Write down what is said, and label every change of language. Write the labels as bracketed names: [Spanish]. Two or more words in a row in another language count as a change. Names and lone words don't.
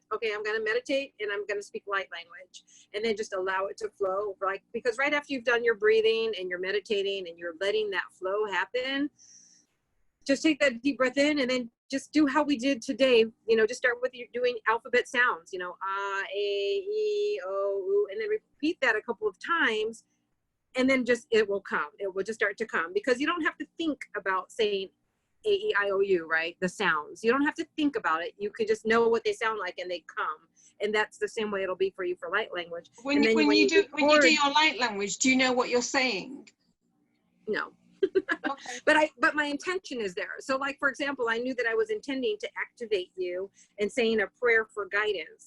[English] Okay, I'm going to meditate and I'm going to speak light language, and then just allow it to flow. Like, because right after you've done your breathing and you're meditating and you're letting that flow happen, just take that deep breath in, and then just do how we did today. You know, just start with you doing alphabet sounds, you know, ah, a, e, o, u, and then repeat that a couple of times, and then just, it will come. It will just start to come, because you don't have to think about saying a, e, I, o, u, right? The sounds. You don't have to think about it. You could just know what they sound like and they come. And that's the same way it'll be for you for light language. When you do your light language, do you know what you're saying? No. Okay. But my intention is there. So, like, for example, I knew that I was intending to activate you and saying a prayer for guidance.